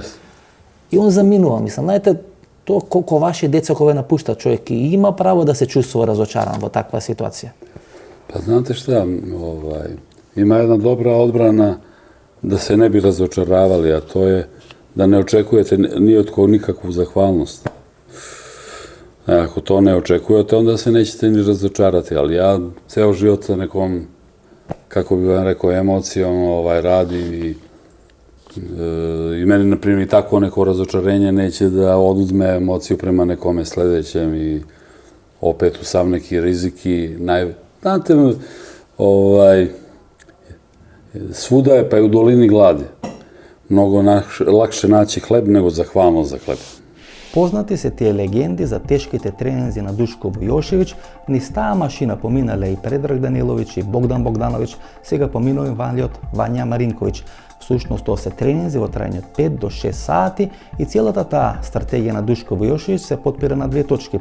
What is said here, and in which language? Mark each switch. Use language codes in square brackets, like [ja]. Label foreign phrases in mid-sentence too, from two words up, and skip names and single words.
[mk] И он заминува, мислам, знаете, тоа колку ваши деца кога напушта човек и има право да се чувствува разочаран во таква ситуација. Па знаете шта, има една добра одбрана да се не би разочаравали, а тоа е да не очекувате ни од кого никакvu захвалност. [sr] Ако to ne očekujete, onda se nećete ni razočarati, ali ja ceo život sa nekom, kako bi vam rekao, emocijom radim i meni, na primjer, i tako neko razočarenje neće da oduzme emociju prema nekome sledećem i opet u sam neki rizik i znate, svuda je, pa i u dolini gladi. Mnogo lakše naći hleb nego zahvalnost za hleb. [mk] Познати се тие легенди за тешките тренинзи на Душко Војошевиќ, низ таа машина поминале и Предраг Даниловиќ и Богдан Богдановиќ, сега поминува Вања Маринковиќ. Всушност тоа се тренинзи во трајање 5 до 6 сати и целата таа стратегија на Душко Војошевиќ се потпира на две точки.